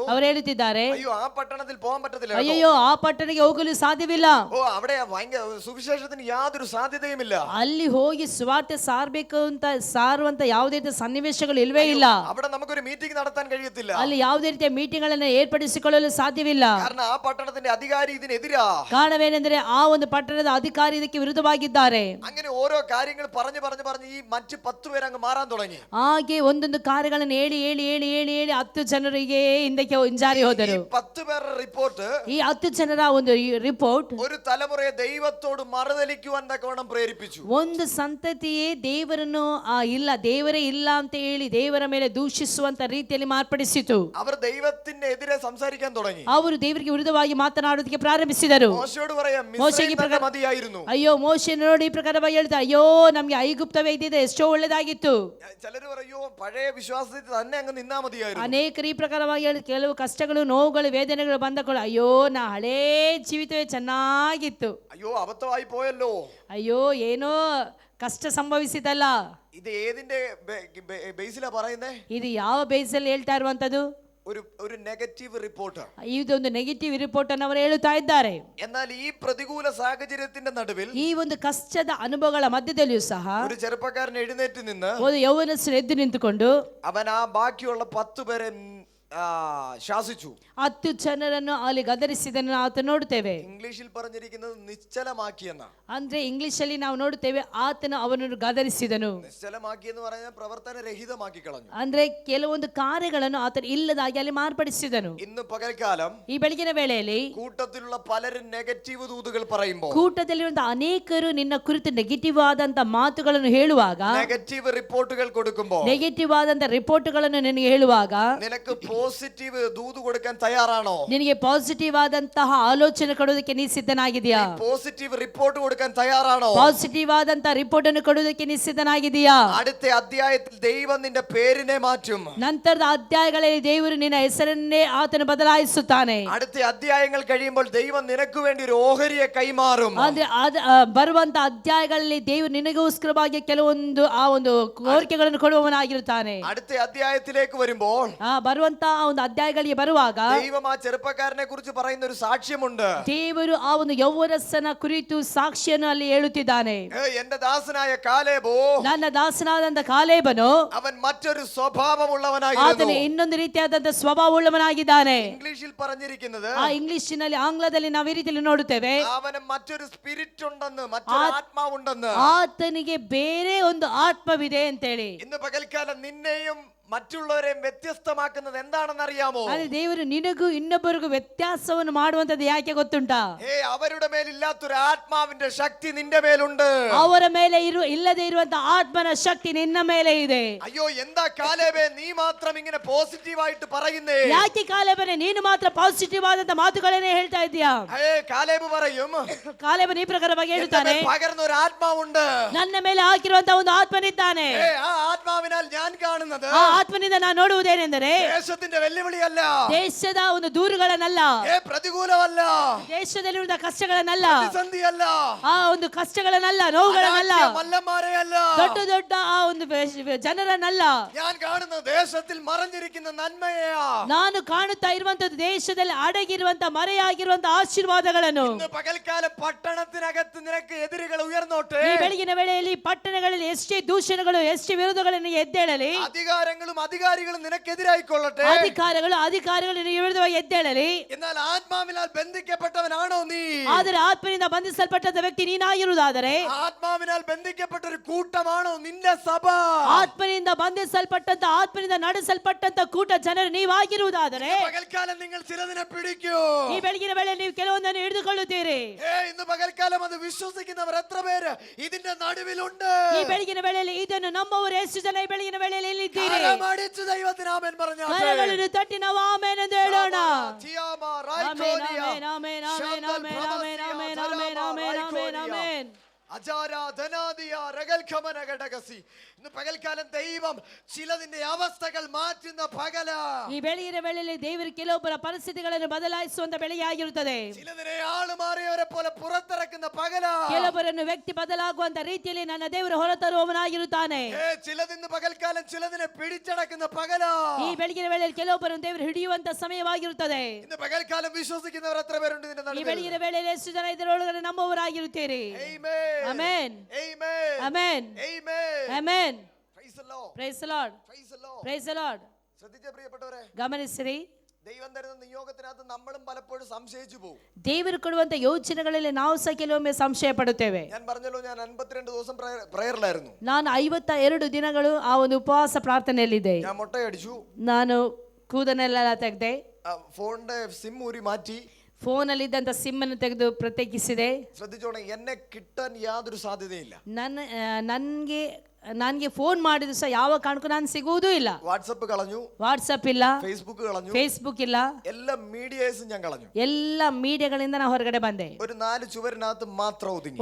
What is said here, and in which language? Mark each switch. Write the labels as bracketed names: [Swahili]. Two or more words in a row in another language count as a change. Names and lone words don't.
[Kannada] ಅವರು ಹೇಳುತ್ತಿದ್ದಾರೆ, [Malayalam] അയ്യോ ആ പട്ടണത്തിൽ പോകാൻ പറ്റത്തില്ല, [Kannada] ಅಯ್ಯೋ ಆ ಪಟ್ಟಣಕ್ಕೆ ಹೋಗಲು ಸಾಧ್ಯವಿಲ್ಲ, [Malayalam] ഓ അവിടെ ഭയങ്കര സുവിശേഷത്തിന് യാതൊരു സാധ്യതയുമില്ല, [Kannada] ಅಲ್ಲಿ ಹೋಗಿ ಸುವಾರ್ತೆ ಸಾರಬೇಕು ಅಂತ ಸಾರುವಂತ ಯಾವುದೇ ರೀತಿಯ ಸನ್ನಿವೇಶಗಳು ಇಲ್ವೇ ಇಲ್ಲ, [Malayalam] അവിടെ നമുക്കൊരു മീറ്റിംഗ് നടത്താൻ കഴിയത്തില്ല, [Kannada] ಅಲ್ಲಿ ಯಾವುದೇ ರೀತಿಯ ಮೀಟಿಂಗ್ ಗಳನ್ನು ಏರ್ಪಡಿಸಿಕೊಳ್ಳಲು ಸಾಧ್ಯವಿಲ್ಲ. [Malayalam] കാരണം ആ പട്ടണത്തിന്റെ അധികാരി ഇതിനെതിരാ. [Kannada] ಕಾರಣವೇನೆಂದರೆ ಆ ಒಂದು ಪಟ್ಟಣದ ಅಧಿಕಾರಿ ಇದಕ್ಕೆ ವಿರುದ್ಧವಾಗಿದ್ದಾರೆ. [Malayalam] അങ്ങനെ ഓരോ കാര്യങ്ങൾ പറഞ്ഞു പറഞ്ഞു പറഞ്ഞ് ഈ മറ്റു 10 പേര് അങ്ങ് മാറാൻ തുടങ്ങി. [Kannada] ಹಾಗೆ ಒಂದೊಂದು ಕಾರ್ಯಗಳನ್ನು ಹೇಳಿ ಹೇಳಿ ಹೇಳಿ ಹೇಳಿ ಹೇಳಿ 10 ಜನರಿಗೆ ಹಿಂದಕ್ಕೆ ಹಿಂಜಾರಿ ಹೋದರು. [Malayalam] 10 പേരുടെ റിപ്പോർട്ട്, [Kannada] ಈ 10 ಜನರ ಒಂದು ರಿಪೋರ್ಟ್ [Malayalam] ഒരു തലമുറയെ ദൈവത്തോട് മറുതലിക്കുവാൻ തക്കവണ്ണം പ്രേരിപ്പിച്ചു. [Kannada] ಒಂದು ಸಂತತಿಯೇ ದೇವರನ್ನು ಇಲ್ಲ, ದೇವರೇ ಇಲ್ಲ ಅಂತ ಹೇಳಿ ದೇವರ ಮೇಲೆ ದೂಷಿಸುವಂತ ರೀತಿಯಲ್ಲಿ ಮಾರ್ಪಡಿಸಿತು. [Malayalam] അവർ ദൈവത്തിന്റെ എതിരെ സംസാരിക്കാൻ തുടങ്ങി. [Kannada] ಅವರು ದೇವರಿಗೆ ವಿರುದ್ಧವಾಗಿ ಮಾತನಾಡುವುದಕ್ಕೆ ಪ್ರಾರಂಭಿಸಿದರು. [Malayalam] മോശയോട് പറയാം, [Kannada] ಮೋಶೆಗೆ [Malayalam] മിസ്രൈം മതിയായിരുന്നു. [Kannada] ಅಯ್ಯೋ ಮೋಶೆ ನೋಡಿ ಈ ಪ್ರಕಾರವಾಗಿ ಹೇಳ್ತಾರೆ, ಅಯ್ಯೋ ನಮ್ಗೆ ಐಗುಪ್ತವೇ ಇದ್ದಿದೆ ಎಷ್ಟೋ ಒಳ್ಳೆದಾಗಿತ್ತು. [Malayalam] ചിലര് പറയോ പഴയ വിശ്വാസത്തിൽ തന്നെ അങ്ങ് നിന്നാ മതിയായിരുന്നു. [Kannada] ಅನೇಕರು ಈ ಪ್ರಕಾರವಾಗಿ ಹೇಳಿ, ಕೆಲವು ಕಷ್ಟಗಳು, ನೋವುಗಳು, ವೇದನೆಗಳು ಬಂದಗಳು, ಅಯ್ಯೋ ನಾ ಹಳೇ ಜೀವಿತವೇ ಚೆನ್ನಾಗಿತ್ತು, [Malayalam] അയ്യോ അബദ്ധമായി പോയല്ലോ, [Kannada] ಅಯ್ಯೋ ಏನೋ ಕಷ್ಟ ಸಂಭವಿಸಿದಲ್ಲ. [Malayalam] ഇത് ഏതിന്റെ ബേസിലാ പറയുന്നേ? [Kannada] ಇದು ಯಾವ ಬೇಸಲ್ಲಿ ಹೇಳ್ತಾ ಇರುವಂತದ್ದು? [Malayalam] ഒരു [English] negative report. [Kannada] ಇದೊಂದು [English] negative report [Kannada] ಅನ್ನು ಅವರು ಹೇಳುತ್ತಾ ಇದ್ದಾರೆ. [Malayalam] എന്നാൽ ഈ പ്രതികൂല സാഹചര്യത്തിന്റെ നടുവിൽ [Kannada] ಈ ಒಂದು ಕಷ್ಟದ ಅನುಭವಗಳ ಮಧ್ಯದಲ್ಲಿಯೂ ಸಹ [Malayalam] ഒരു ചെറുപ്പക്കാരൻ എഴുന്നേറ്റ് നിന്ന് [Kannada] ಒಂದು ಯೌವನಸ್ಥರು ಎದ್ದು ನಿಂತುಕೊಂಡು [Malayalam] അവൻ ആ ബാക്കിയുള്ള 10 പേരെ ശാസിച്ചു. [Kannada] 10 ಜನರನ್ನು ಅಲ್ಲಿ ಗದರಿಸಿದನ್ನು ನಾವು ನೋಡುತ್ತೇವೆ. [Malayalam] ഇംഗ്ലീഷിൽ പറഞ്ഞിരിക്കുന്നത് നിശ്ചലമാക്കിയെന്ന. [Kannada] ಅಂದ್ರೆ ಇಂಗ್ಲಿಷ್ ಅಲ್ಲಿ ನಾವು ನೋಡುತ್ತೇವೆ, ಆತನು ಅವನನ್ನು ಗದರಿಸಿದನು. [Malayalam] നിശ്ചലമാക്കി എന്ന് പറഞ്ഞാൽ പ്രവർത്തനരഹിതമാക്കി കളഞ്ഞു. [Kannada] ಅಂದ್ರೆ ಕೆಲವೊಂದು ಕಾರ್ಯಗಳನ್ನು ಆತನು ಇಲ್ಲದಾಗಿ ಅಲ್ಲಿ ಮಾರ್ಪಡಿಸಿದನು. [Malayalam] ഇന്ന് പകൽക്കാലം [Kannada] ಈ ಬೆಳಗಿನ ವೇಳೆಯಲ್ಲಿ [Malayalam] കൂട്ടത്തിലുള്ള പലരും നെഗറ്റീവ് ദൂതുകൾ പറയുമ്പോൾ, [Kannada] ಕೂಟದಲ್ಲಿರುವಂತಹ ಅನೇಕರು ನಿನ್ನ ಕುರಿತು ನೆಗೆಟಿವ್ ಆದಂತ ಮಾತುಗಳನ್ನು ಹೇಳುವಾಗ, [English] negative reports [Malayalam] കൊടുക്കുമ്പോൾ, [Kannada] ನೆಗೆಟಿವ್ ಆದಂತ ರಿಪೋರ್ಟ್ಗಳನ್ನು ನಿನಗೆ ಹೇಳುವಾಗ, [Malayalam] നിനക്ക് പോസിറ്റീവ് ദൂത് കൊടുക്കാൻ തയ്യാറാണോ? [Kannada] ನಿನಗೆ ಪಾಸಿಟಿವ್ ಆದಂತಹ ಆಲೋಚನೆ ಕೊಡೋದಕ್ಕೆ ನೀ ಸಿದ್ಧನಾಗಿದೆಯಾ? [English] positive report [Malayalam] കൊടുക്കാൻ തയ്യാറാണോ? [Kannada] ಪಾಸಿಟಿವ್ ಆದಂತ ರಿಪೋರ್ಟ್ ಅನ್ನು ಕೊಡೋದಕ್ಕೆ ನೀ ಸಿದ್ಧನಾಗಿದೆಯಾ? [Malayalam] അടുത്ത അധ്യായത്തിൽ ദൈവം നിന്റെ പേരിനെ മാറ്റും. [Kannada] ನಂತರದ ಅಧ್ಯಾಯಗಳಲ್ಲಿ ದೇವರು ನಿನ್ನ ಹೆಸರನ್ನೇ ಆತನು ಬದಲಾಯಿಸುತ್ತಾನೆ. [Malayalam] അടുത്ത അധ്യായങ്ങൾ കഴിയുമ്പോൾ ദൈവം നിനക്ക് വേണ്ടി ഒരു ഓഹരിയെ കൈമാറും. [Kannada] ಅಂದ್ರೆ ಬರುವಂತ ಅಧ್ಯಾಯಗಳಲ್ಲಿ ದೇವರು ನಿನಗೋಸ್ಕರವಾಗಿ ಕೆಲವೊಂದು ಆ ಒಂದು ಕೋರಿಕೆಗಳನ್ನು ಕೊಡುವವನಾಗಿರುತ್ತಾನೆ. [Malayalam] അടുത്ത അധ്യായത്തിലേക്ക് വരുമ്പോൾ, [Kannada] ಬರುವಂತ ಒಂದು ಅಧ್ಯಾಯಗಳಿಗೆ ಬರುವಾಗ [Malayalam] ദൈവം ആ ചെറുപ്പക്കാരനെ കുറിച്ച് പറയുന്ന ഒരു സാക്ഷ്യമുണ്ട്. [Kannada] ದೇವರು ಆ ಒಂದು ಯೌವನಸ್ಥನ ಕುರಿತು ಸಾಕ್ಷಿಯನ್ನು ಅಲ್ಲಿ ಹೇಳುತ್ತಿದ್ದಾನೆ. [Malayalam] എന്റെ ദാസനായ കാലേബോ, [Kannada] ನನ್ನ ದಾಸನಾದಂತ ಕಾಲೇಬನು, [Malayalam] അവൻ മറ്റൊരു സ്വഭാവമുള്ളവനായിരുന്നു. [Kannada] ಆತನು ಇನ್ನೊಂದು ರೀತಿಯಾದಂತ ಸ್ವಭಾವವುಳ್ಳವನಾಗಿದ್ದಾನೆ. [Malayalam] ഇംഗ്ലീഷിൽ പറഞ്ഞിരിക്കുന്നത്, [Kannada] ಆ ಇಂಗ್ಲಿಷಿನಲ್ಲಿ, ಆಂಗ್ಲದಲ್ಲಿ ನಾವು ಈ ರೀತಿಯಲ್ಲಿ ನೋಡುತ್ತೇವೆ, [Malayalam] അവന് മറ്റൊരു സ്പിരിറ്റ് ഉണ്ടെന്ന്, മറ്റൊരു ആത്മാവുണ്ടെന്ന്. [Kannada] ಆತನಿಗೆ ಬೇರೆ ಒಂದು ಆತ್ಮವಿದೆ ಅಂತೇಳಿ. [Malayalam] ഇന്ന് പകൽക്കാലം നിന്നെയും മറ്റുള്ളവരെയും വ്യത്യസ്തമാക്കുന്നത് എന്താണെന്ന് അറിയാമോ? [Kannada] ಅದೇ ದೇವರು ನಿನಗೂ ಇನ್ನೊಬ್ಬರಿಗೂ ವ್ಯತ್ಯಾಸವನ್ನು ಮಾಡುವಂತದ್ದು ಯಾಕೆ ಗೊತ್ತುಂಟಾ? [Malayalam] അവരുടെ മേലില്ലാത്തൊരു ആത്മാവിന്റെ ശക്തി നിന്റെ മേലുണ്ട്. [Kannada] ಅವರ ಮೇಲೆ ಇಲ್ಲದೆ ಇರುವಂತ ಆತ್ಮನ ಶಕ್ತಿ ನಿನ್ನ ಮೇಲೆ ಇದೆ. [Malayalam] അയ്യോ എന്താ കാലേബേ നീ മാത്രം ഇങ്ങനെ പോസിറ്റീവ് ആയിട്ട് പറയുന്നേ? [Kannada] ಯಾಕೆ ಕಾಲೇಬನೇ ನೀನು ಮಾತ್ರ ಪಾಸಿಟಿವ್ ಆದಂತ ಮಾತುಗಳನ್ನೇ ಹೇಳ್ತಾ ಇದೀಯಾ? [Malayalam] കാലേബ് പറയും, [Kannada] ಕಾಲೇಬನ ಈ ಪ್ರಕಾರವಾಗಿ ಹೇಳ್ತಾನೆ, [Malayalam] പകർന്ന ഒരു ആത്മാവുണ്ട്, [Kannada] ನನ್ನ ಮೇಲೆ ಹಾಕಿರುವಂತ ಒಂದು ಆತ್ಮನಿದ್ದಾನೆ. [Malayalam] ആ ആത്മ ആത്മാവിനാൽ ഞാൻ കാണുന്നത് [Kannada] ಆ ಆತ್ಮನಿಂದ ನಾನು ನೋಡುವುದೇನೆಂದರೆ [Malayalam] ദേശത്തിന്റെ വെല്ലുവിളിയല്ല, [Kannada] ದೇಶದ ಒಂದು ದೂರುಗಳನ್ನಲ್ಲ, [Malayalam] പ്രതികൂലമല്ല, [Kannada] ದೇಶದಲ್ಲಿರುವ ಕಷ್ಟಗಳನ್ನಲ್ಲ, [Malayalam] പ്രതിസന്ധിയല്ല, [Kannada] ಆ ಒಂದು ಕಷ್ಟಗಳನ್ನಲ್ಲ, ನೋವುಗಳನ್ನಲ್ಲ, [Malayalam] മല്ലന്മാരെയല്ല, [Kannada] ದೊಡ್ಡ ದೊಡ್ಡ ಆ ಒಂದು ಜನರನ್ನಲ್ಲ. [Malayalam] ഞാൻ കാണുന്ന ദേശത്തിൽ മറഞ്ഞിരിക്കുന്ന നന്മയാ. [Kannada] ನಾನು ಕಾಣುತ್ತಾ ಇರುವಂತದ್ದು ದೇಶದಲ್ಲಿ ಅಡಗಿರುವಂತ ಮರೆಯಾಗಿರುವಂತ ಆಶೀರ್ವಾದಗಳನ್ನು. [Malayalam] ഇന്ന് പകൽക്കാലം പട്ടണത്തിനകത്ത് നിനക്ക് എതിരുകൾ ഉയർന്നോട്ടെ. [Kannada] ಈ ಬೆಳಗಿನ ವೇಳೆಯಲ್ಲಿ ಪಟ್ಟಣಗಳಲ್ಲಿ ಎಷ್ಟೇ ದೂಷಣೆಗಳು ಎಷ್ಟೇ ವಿರೋಧಗಳನ್ನು ಎದ್ದೇಳಲಿ, [Malayalam] അധികാരങ്ങളും അധികാരികളും നിനക്കെതിരായിക്കൊള്ളട്ടെ, [Kannada] ಅಧಿಕಾರಿಗಳು ನಿನಗೆ ವಿರುದ್ಧವಾಗಿ ಎದ್ದೇಳಲಿ. [Malayalam] എന്നാൽ ആത്മാവിനാൽ ബന്ധിക്കപ്പെട്ടവനാണോ നീ? [Kannada] ಆದರೆ ಆತ್ಮನಿಂದ ಬಂಧಿಸಲ್ಪಟ್ಟಂತ ವ್ಯಕ್ತಿ ನೀನಾಗಿರುವುದಾದರೆ, [Malayalam] ആത്മാവിനാൽ ബന്ധിക്കപ്പെട്ട ഒരു കൂട്ടമാണോ നിന്റെ സഭ? [Kannada] ಆತ್ಮನಿಂದ ಬಂಧಿಸಲ್ಪಟ್ಟಂತ ಆತ್ಮನಿಂದ ನಡೆಸಲ್ಪಟ್ಟಂತ ಕೂಟ ಜನರು ನೀವಾಗಿರುವುದಾದರೆ, [Malayalam] പകൽക്കാലം നിങ്ങൾ ചിലതിനെ പിടിക്കൂ. [Kannada] ಈ ಬೆಳಗಿನ ವೇಳೆ ನೀವು ಕೆಲವೊಂದನ್ನು ಹಿಡಿದುಕೊಳ್ಳುತ್ತೀರಿ. [Malayalam] ഇന്ന് പകൽക്കാലം അത് വിശ്വസിക്കുന്നവർ എത്ര പേര് ഇതിന്റെ നടുവിലുണ്ട്? [Kannada] ಈ ಬೆಳಗಿನ ವೇಳೆಯಲ್ಲಿ ಇದನ್ನು ನಮ್ಮವರು ಎಷ್ಟು ಜನ ಈ ಬೆಳಗಿನ ವೇಳೆಯಲ್ಲಿ ಎಲ್ಲಿದ್ದೀರಿ? [Malayalam] കരമടിച്ച് ദൈവത്തിന് ആമേൻ പറഞ്ഞാട്ടെ. [Kannada] ಕರಗಳನ್ನು ತಟ್ಟಿ ನಾವು ಆಮೆನ್ ಎಂದು ಹೇಳೋಣ. തിയാമാ ಆಮೆನ್, റൈകോനിയ ಆಮೆನ್, ಆಮೆನ್, ಆಮೆನ್, ಆಮೆನ್, ಆಮೆನ್, ಆಮೆನ್, ಆಮೆನ್, ಆಮೆನ್, ಆಮೆನ್, ಆಮೆನ್. [Malayalam] ഇന്ന് പകൽക്കാലം ദൈവം ചിലതിന്റെ അവസ്ഥകൾ മാറ്റുന്ന പകല. [Kannada] ಈ ಬೆಳಗಿನ ವೇಳೆಯಲ್ಲಿ ದೇವರು ಕೆಲವೊಬ್ಬರ ಪರಿಸ್ಥಿತಿಗಳನ್ನು ಬದಲಾಯಿಸುವಂತ ಬೆಳೆಯಾಗಿರುತ್ತದೆ. [Malayalam] ചിലതിനെ ആളുമാറിയവരെ പോലെ പുറത്തിറക്കുന്ന പകല. [Kannada] ಕೆಲವೊಬ್ಬರನ್ನು ವ್ಯಕ್ತಿ ಬದಲಾಗುವಂತ ರೀತಿಯಲ್ಲಿ ನನ್ನ ದೇವರು ಹೊರತರುವವನಾಗಿರುತ್ತಾನೆ. [Malayalam] ചിലതിന്ന് പകൽക്കാലം ചിലതിനെ പിടിച്ചടക്കുന്ന പകല. [Kannada] ಈ ಬೆಳಗಿನ ವೇಳೆಯಲ್ಲಿ ಕೆಲವೊಬ್ಬರನ್ನು ದೇವರು ಹಿಡಿಯುವಂತ ಸಮಯವಾಗಿರುತ್ತದೆ. [Malayalam] ഇന്ന് പകൽക്കാലം വിശ്വസിക്കുന്നവർ എത്ര പേരുണ്ട് ഇതിന്റെ [Kannada] ಈ [Malayalam] നടുവിൽ? [Kannada] ಬೆಳಗಿನ ವೇಳೆಯಲ್ಲಿ ಎಷ್ಟು ಜನ ಇದರೊಳಗಡೆ ನಮ್ಮವರಾಗಿರುತ್ತೀರಿ? ಆಮೆನ್, ಆಮೆನ್, ಆಮೆನ್. [English] Praise the Lord. Praise the Lord. [Malayalam] ശ്രദ്ധിച്ച പ്രിയപ്പെട്ടവരെ, [Kannada] ಗಮನಿಸಿರಿ, [Malayalam] ദൈവം തരുന്ന നിയോഗത്തിനകത്ത് നമ്മളും പലപ്പോഴും സംശയിച്ചു പോകും. [Kannada] ದೇವರು ಕೊಡುವಂತ ಯೋಚನೆಗಳಲ್ಲಿ ನಾವು ಸಹ ಕೆಲವೊಮ್ಮೆ ಸಂಶಯ ಪಡುತ್ತೇವೆ. [Malayalam] ഞാൻ പറഞ്ഞല്ലോ, ഞാൻ 52 ദിവസം പ്രയറിലായിരുന്നു. [Kannada] ನಾನು 52 ದಿನಗಳು ಆ ಒಂದು ಉಪವಾಸ ಪ್ರಾರ್ಥನೆಯಲ್ಲಿದ್ದೆ. [Malayalam] ഞാൻ മുട്ടയടിച്ചു, [Kannada] ನಾನು ಕೂದನೆಲ್ಲ ತೆಗೆದೆ, [Malayalam] ഫോണിന്റെ സിം ഊരി മാറ്റി, [Kannada] ಫೋನಲ್ಲಿದ್ದಂಥ ಸಿಮ್ ಅನ್ನು ತೆಗೆದು ಪ್ರತ್ಯೇಕಿಸಿದೆ. [Malayalam] ശ്രദ്ധിച്ചോണേ, എന്നെ കിട്ടാൻ യാതൊരു സാധ്യതയില്ല. [Kannada] ನನಗೆ ಫೋನ್ ಮಾಡಿದ್ರು ಸಹ ಯಾವ ಕಾರಣಕ್ಕೂ ನಾನು ಸಿಗುವುದೂ ಇಲ್ಲ. [Malayalam] വാട്സപ്പ് കളഞ്ഞു, [Kannada] ವಾಟ್ಸಪ್ ಇಲ್ಲ, [Malayalam] ഫേസ്ബുക്ക് [Kannada] ಇಲ್ಲ, [Malayalam] എല്ലാ മീഡിയേഴ്സും ഞാൻ കളഞ്ഞു. [Kannada] ಎಲ್ಲ ಮೀಡಿಯಾಗಳಿಂದ ನಾನು ಹೊರಗಡೆ ಬಂದೆ. [Malayalam] ഒരു 4 ചുവരിനകത്ത് മാത്രം ഒതുങ്ങി.